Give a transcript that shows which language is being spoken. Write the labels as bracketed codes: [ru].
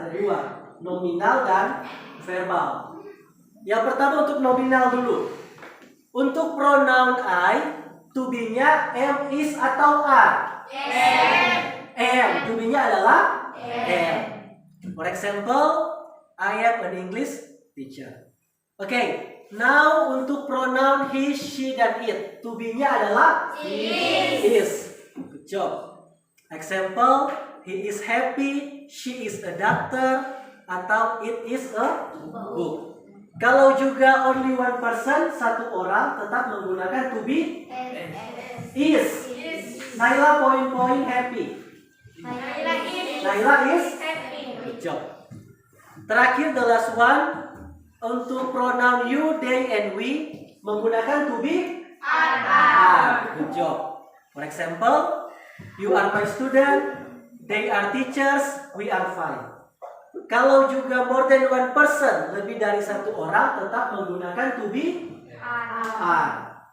[id] Ada 2, nominal dan verbal. Yang pertama untuk nominal dulu. Untuk pronoun I, to be-nya am, is, atau are? Am. To be-nya adalah am. [en] For example, I am an English teacher. Okay, now [id] untuk pronoun he, she, dan it, to be-nya adalah is. [en] Good job. Example, he is happy, she is a doctor, atau it is a book. [id] Kalau juga [en] only one person, [id] satu orang, tetap menggunakan to be is. [en] Naila point happy. Naila is good job. Terakhir the last one, untuk pronoun you, they, and we menggunakan to be are. Good job. For example, you are my student, they are teachers, we are fine. [id] Kalau juga [en] more than one person, [id] lebih dari satu orang, tetap menggunakan to be are.